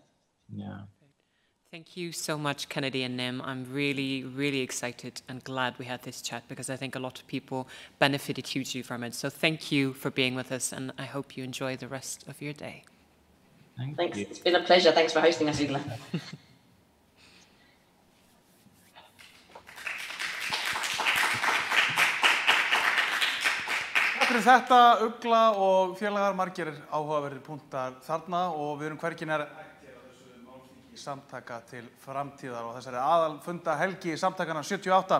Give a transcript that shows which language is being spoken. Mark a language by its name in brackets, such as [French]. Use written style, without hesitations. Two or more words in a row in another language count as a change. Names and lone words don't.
[English] Yeah. Thank you so much, Kennedy and Nim. I'm really, really excited and glad we had this chat, because I think a lot of people benefited hugely from it. So thank you for being with us, and I hope you enjoy the rest of your day. Thanks. It's been a pleasure. Thanks for hosting us, Ugla. [Icelandic] Takk fyrir þetta, Ugla og félagar, margir áhugaverðir punktar þarna, og við erum hvergi nær hættir á þessu málþingi Samtaka til framtíðar og þessari aðalfunda helgi Samtakana 78.